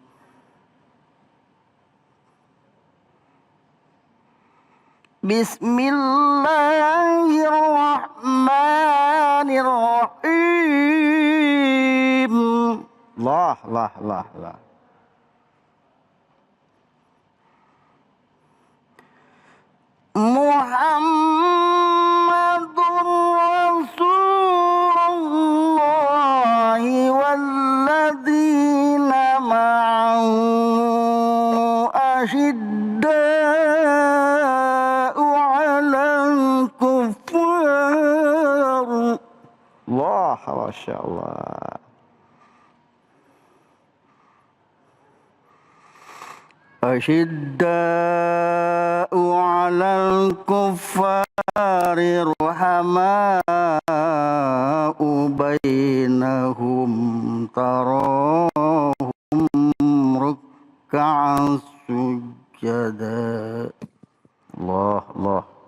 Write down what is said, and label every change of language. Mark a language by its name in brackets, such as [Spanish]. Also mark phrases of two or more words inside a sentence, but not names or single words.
[Arabic] بسم الله الرحمن الرحيم. Allah. محمد رسول الله والذين معه أشداء على الكفار. الله، ما شاء الله. أشداء على الكفار رحماء بينهم تراهم ركعا سجدا. Allah.